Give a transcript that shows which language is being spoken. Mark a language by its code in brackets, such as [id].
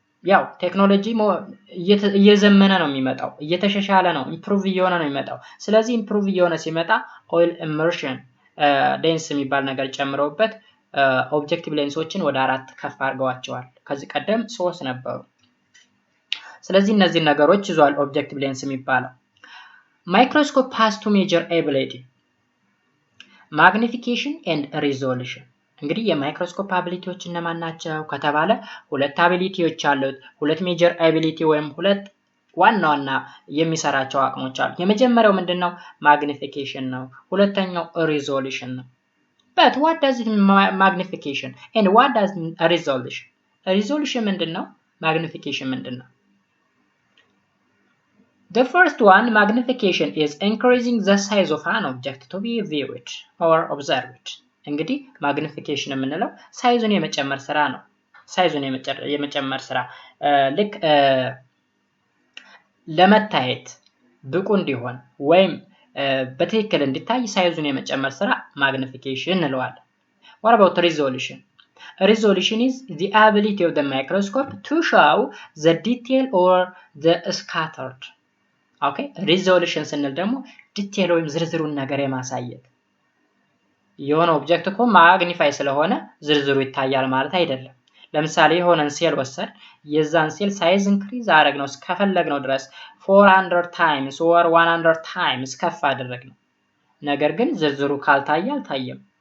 [am] ያው ቴክኖሎጂ እየዘመነ ነው የሚመጣው፣ እየተሻሻለ ነው፣ ኢምፕሩቭ እየሆነ ነው የሚመጣው። ስለዚህ ኢምፕሩቭ እየሆነ ሲመጣ ኦይል ኢመርሽን ሌንስ የሚባል ነገር ጨምረውበት ኦብጀክቲቭ ሌንሶችን ወደ 4 ከፍ አድርገዋቸዋል። ከዚህ ቀደም 3 ነበሩ። ስለዚህ እነዚህ ነገሮች ይዟል ኦብጀክቲቭ ሌንስ የሚባለው። ማይክሮስኮፕ [en] has to measure ability magnification and resolution። [am] እንግዲህ የማይክሮስኮፕ አቢሊቲዎች እነማን ናቸው ከተባለ ሁለት አቢሊቲዎች አሉት። ሁለት ሜጀር አቢሊቲ ወይም ሁለት ዋና ዋና የሚሰራቸው አቅሞች አሉ። የመጀመሪያው ምንድነው? ማግኒፊኬሽን ነው። ሁለተኛው ሪዞሉሽን ነው። [en] but what does it magnification and what does resolution? [am] resolution ምንድነው? magnification ምንድነው? [en] The first one, magnification, is increasing the size of an object to be viewed or observed. [am] እንግዲህ ማግኒፊኬሽን የምንለው ሳይዙን የመጨመር ስራ ነው። ሳይዙን የመጨመር ስራ ልክ ለመታየት ብቁ እንዲሆን ወይም በትክክል እንዲታይ ሳይዙን የመጨመር ስራ ማግኒፊኬሽን እንለዋለን። [en] What about resolution? Resolution is the ability of the microscope to show the detail or the scattered. [am] ኦኬ ሪዞሉሽን ስንል ደግሞ ዲቴል ወይም ዝርዝሩን ነገር የማሳየት። የሆነ ኦብጀክት እኮ ማግኒፋይ ስለሆነ ዝርዝሩ ይታያል ማለት አይደለም። ለምሳሌ የሆነን ሴል ወሰድ፣ የዛን ሴል ሳይዝ ኢንክሪዝ አደረግነው እስከፈለግነው ድረስ 400 ታይምስ or 100 ታይምስ ከፍ አደረግነው። ነገር ግን ዝርዝሩ ካልታየ አልታየም።